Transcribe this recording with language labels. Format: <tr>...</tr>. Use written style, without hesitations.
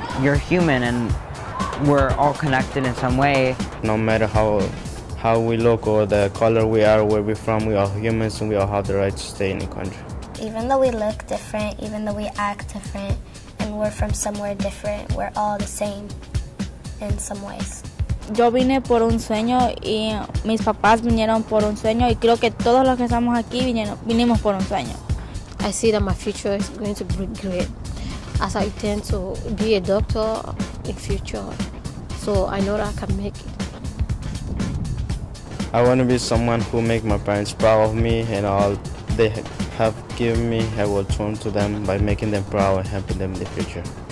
<en>You're human, and we're all connected in some way. No matter how we look or the color we are, where we're from, we are humans, and we all have the right to stay in the country. Even though we look different, even though we act different, and we're from somewhere different, we're all the same in some ways.</en> <es>Yo vine por un sueño y mis papás vinieron por un sueño, y creo que todos los que estamos aquí vinimos por un sueño.</es> <en>I see that my future is going to be great, as I intend to be a doctor in future, so I know that I can make it. I want to be someone who make my parents proud of me, and all they have given me, I will turn to them by making them proud and helping them in the future.</en>